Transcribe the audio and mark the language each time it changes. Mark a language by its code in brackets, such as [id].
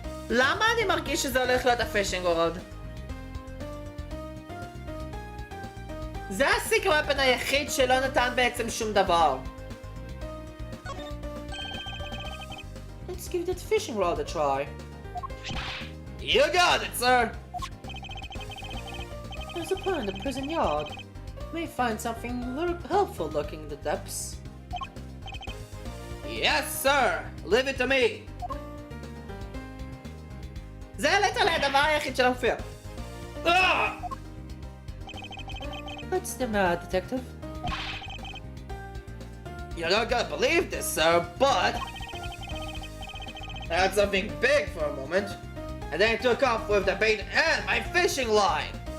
[he] למה אני מרגיש שזה הולך להיות הפישינג רוד? זה הסיקר ופן היחיד שלא נתן בעצם שום דבר. [en] Let's give that fishing rod a try. You got it, sir. There's a pond in the prison yard. May find something helpful looking in the depths. Yes, sir. Leave it to me. [he] זה ליטרלי הדבר היחיד שלא מופיע. [en] What's the matter, detective? You're not gonna believe this, sir, but I had something big for a moment, and then it took off with the bait and my fishing line.